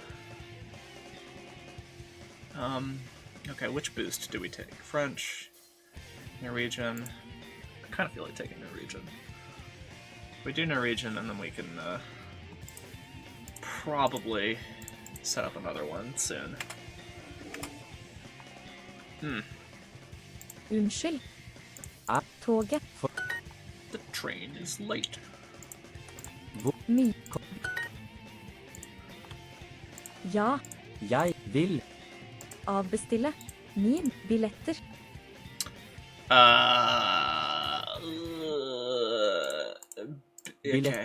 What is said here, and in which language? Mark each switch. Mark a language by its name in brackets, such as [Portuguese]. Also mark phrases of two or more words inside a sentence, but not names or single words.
[English] Okay, which boost do we take? French, Norwegian. I kind of feel like taking Norwegian. We do Norwegian, and then we can probably set up another one soon. [Norwegian] Unnskyld. Toget. [English] The train is late. [Norwegian] Ja. Jeg vil Avbestille. Min billetter. [English] Okay.